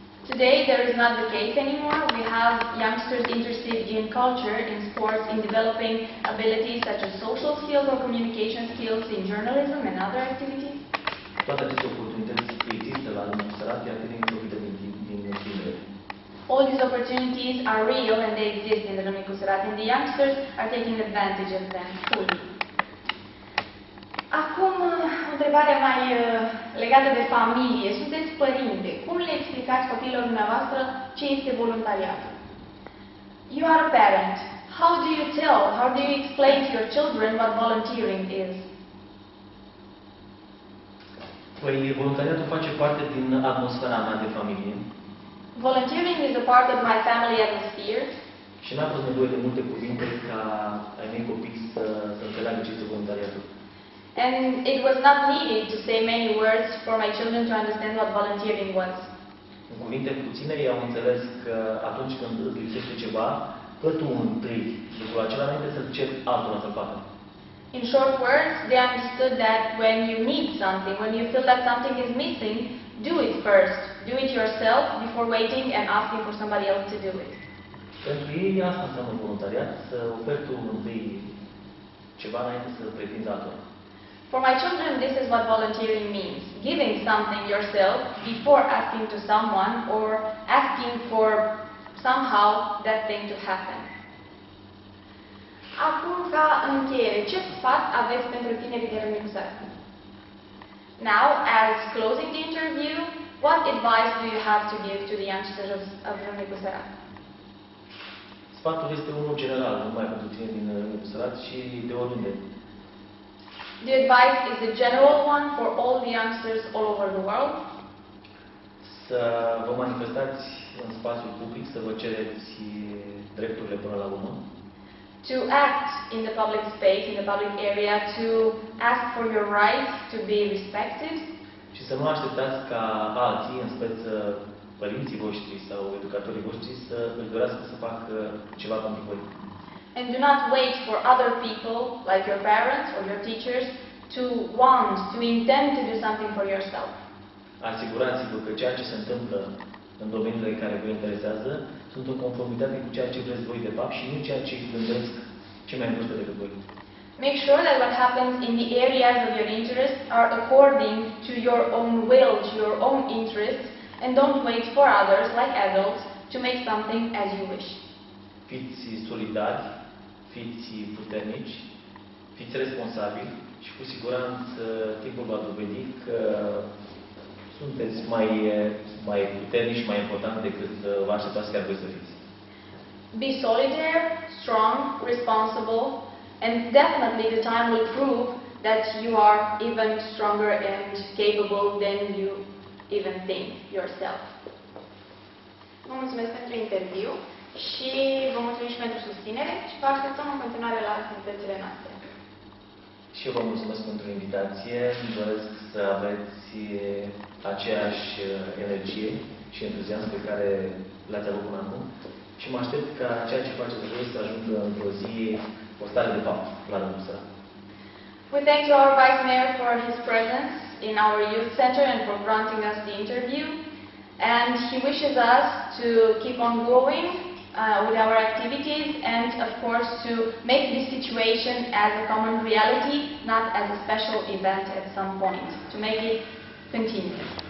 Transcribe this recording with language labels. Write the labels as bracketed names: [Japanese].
[English] Today, there is not the case anymore. We have youngsters interested in culture, in sports, in developing abilities such as social skills or communication skills, in journalism and other activities. [Romanian] Toate aceste oportunități există la Râmnicu Sărat, iar tinerii profită din tineri. [English] All these opportunities are real and they exist in the Râmnicu Sărat, and the youngsters are taking advantage of them fully. [Romanian] Acum, o întrebare mai legată de familie. Sunteți părinte. Cum le explicați copiilor dumneavoastră ce este voluntariatul? [English] You are a parent. How do you explain to your children what volunteering is? [Romanian] Păi, voluntariatul face parte din atmosfera mea de familie. [English] Volunteering is a part of my family atmosphere. [Romanian] Și n-a fost nevoie de multe cuvinte ca ai mei copii să înțeleagă ce este voluntariatul. [English] And it was not needed to say many words for my children to understand what volunteering was. [Romanian] În cuvinte puține, ei au înțeles că atunci când îți lipsește ceva, fă tu întâi lucrul acela înainte să-l ceri altora să-l facă. [English] In short words, they understood that when you need something, when you feel that something is missing, do it first. Do it yourself before waiting and asking for somebody else to do it. [Romanian] Pentru ei asta înseamnă voluntariat, să oferi tu întâi ceva înainte să pretinzi altora. [English] For my children, this is what volunteering means. Giving something yourself before asking to someone or asking for somehow that thing to happen. [Romanian] Acum, ca încheiere, ce sfat aveți pentru tinerii de Râmnicu Sărat? [English] Now, as closing the interview, what advice do you have to give to the youngsters of Râmnicu Sărat? [Romanian] Sfatul este unul general, nu numai pentru tine din Râmnicu Sărat, ci de oriunde. [English] The advice is a general one for all the youngsters all over the world. [Romanian] Să vă manifestați în spațiul public, să vă cereți drepturile până la urmă. [English] To act in the public space, in the public area, to ask for your rights to be respected. [Romanian] Și să nu așteptați ca alții, în speță părinții voștri sau educatorii voștri, să își dorească să facă ceva pentru voi. [English] And do not wait for other people, like your parents or your teachers, to want, to intend to do something for yourself. [Romanian] Asigurați-vă că ceea ce se întâmplă în domeniile care vă interesează sunt în conformitate cu ceea ce vreți voi de fapt și nu ceea ce îi gândesc cei mai în vârstă decât voi. [English] Make sure that what happens in the areas of your interest are according to your own will, to your own interests, and don't wait for others, like adults, to make something as you wish. [Romanian] Fiți solidari, fiți puternici, fiți responsabili și cu siguranță timpul va dovedi că sunteți mai puternici și mai important decât vă așteptați chiar voi să fiți. [English] Be solidary, strong, responsible, and definitely the time will prove that you are even stronger and capable than you even think yourself. [Romanian] Vă mulțumesc pentru interviu și vă mulțumim și pentru susținere și vă așteptăm în continuare la activitățile noastre. Și eu vă mulțumesc pentru invitație. Îmi doresc să aveți aceeași energie și entuziasm pe care le-ați avut până acum și mă aștept ca ceea ce faceți voi să ajungă într-o zi o stare de fapt la Râmnicu Sărat. [English] We thank to our Vice Mayor for his presence in our youth center and for granting us the interview. And he wishes us to keep on going with our activities and, of course, to make this situation as a common reality, not as a special event at some point, to make it continue.